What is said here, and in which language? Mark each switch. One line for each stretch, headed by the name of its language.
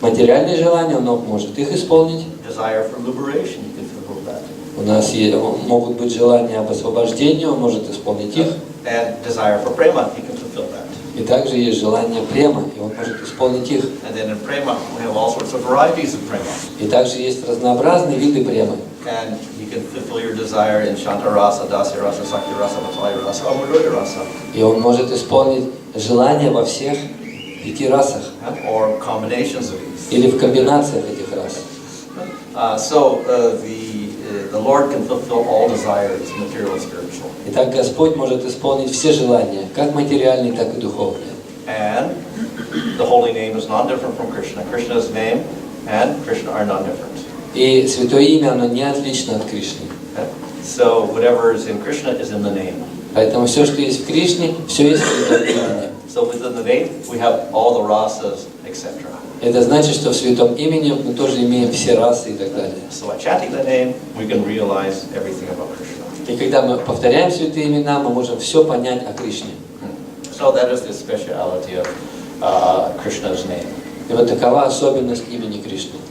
Russian: материальные желания, Он может их исполнить.
English: Desire for liberation, He can fulfill that.
Russian: У нас могут быть желания об освобождении, Он может исполнить их.
English: And desire for prema, He can fulfill that.
Russian: И также есть желание према, и Он может исполнить их.
English: And then in prema, we have all sorts of varieties of prema.
Russian: И также есть разнообразные виды премы.
English: And He can fulfill your desire in Shanta Rasa, Dasya Rasa, Sakti Rasa, Vatsalya Rasa, Amadurya Rasa.
Russian: И Он может исполнить желания во всех 5 расах.
English: Or combinations of these.
Russian: Или в комбинациях этих рас.
English: So the Lord can fulfill all desires, material and spiritual.
Russian: Итак, Господь может исполнить все желания, как материальные, так и духовные.
English: And the holy name is non-different from Krishna. Krishna's name and Krishna are non-different.
Russian: И святое имя, оно не отлично от Кришны.
English: So whatever is in Krishna is in the name.
Russian: Поэтому все, что есть в Кришне, все есть в святом имени.
English: So within the name we have all the rasas, etc.
Russian: Это значит, что в святом имени мы тоже имеем все расы и так далее.
English: So by chanting the name, we can realize everything about Krishna.
Russian: И когда мы повторяем святые имена, мы можем все понять о Кришне.
English: So that is the speciality of Krishna's name.
Russian: И вот такова особенность имени Кришны.